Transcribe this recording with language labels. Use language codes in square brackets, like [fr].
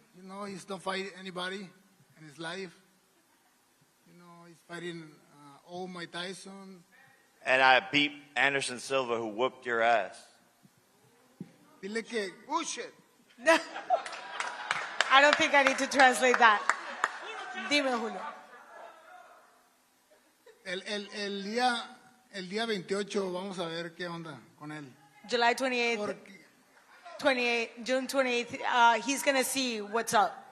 [en] You know, he's don't fight anybody in his life. You know, he's fighting old Mike Tyson. And I beat Anderson Silva, who whooped your ass. [es] Dile que [en] Bullshit. I don't think I need to translate that. [es] Dime, Julio. el día 28 vamos a ver qué onda con él. [en] July 28th, [es] Porque, [en] June 28th, he's going to see what's up.